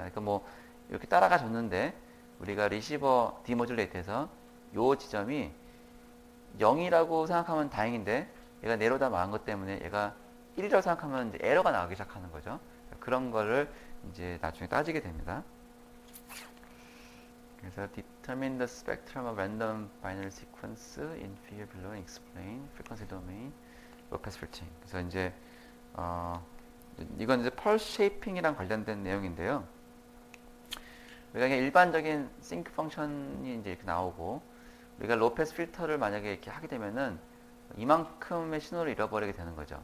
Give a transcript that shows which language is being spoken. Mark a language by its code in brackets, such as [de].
[ko] 그러니까 뭐 이렇게 따라가 줬는데 우리가 리시버 디모듈레이트에서 요 지점이 0이라고 생각하면 다행인데 얘가 내려다 망한 것 때문에 얘가 1이라고 생각하면 이제 에러가 나오기 시작하는 거죠. 그런 거를 이제 나중에 따지게 됩니다. 그래서 [en] determine the spectrum of random binary sequence in figure below and explain frequency domain, low pass filtering. [ko] 그래서 이제 이건 이제 펄스 쉐이핑이랑 관련된 내용인데요. 우리가 그냥 일반적인 싱크 펑션이 이제 이렇게 나오고 우리가 로우 패스 필터를 만약에 이렇게 하게 되면은 이만큼의 신호를 잃어버리게 되는 거죠.